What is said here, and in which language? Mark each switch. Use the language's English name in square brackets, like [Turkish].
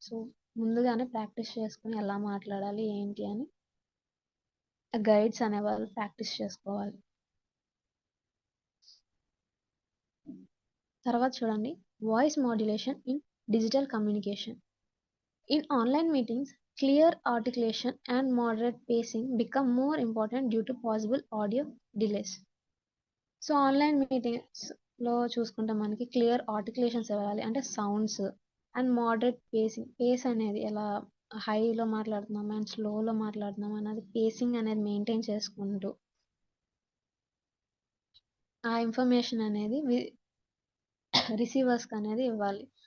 [Telugu] So ముందుగానే practice చేసుకుని ఎలా మాట్లాడాలి ఏంటి అని గైడ్స్ అనేవాళ్ళు ప్రాక్టీస్ చేసుకోవాలి. తర్వాత చూడండి [English] Voice modulation in digital communication. In online meetings clear articulation and moderate pacing become more important due to possible audio delays. [Telugu] So online మీటింగ్స్లో చూసుకుంటే మనకి క్లియర్ ఆర్టికులేషన్స్ ఇవ్వాలి, అంటే సౌండ్స్ అండ్ మోడరేట్ పేస్ అనేది ఎలా హైలో మాట్లాడుతున్నాం అండ్ స్లోలో మాట్లాడుతున్నాం అనేది పేసింగ్ అనేది మెయింటైన్ చేసుకుంటూ ఆ ఇన్ఫర్మేషన్ అనేది రిసీవర్స్కి అనేది ఇవ్వాలి.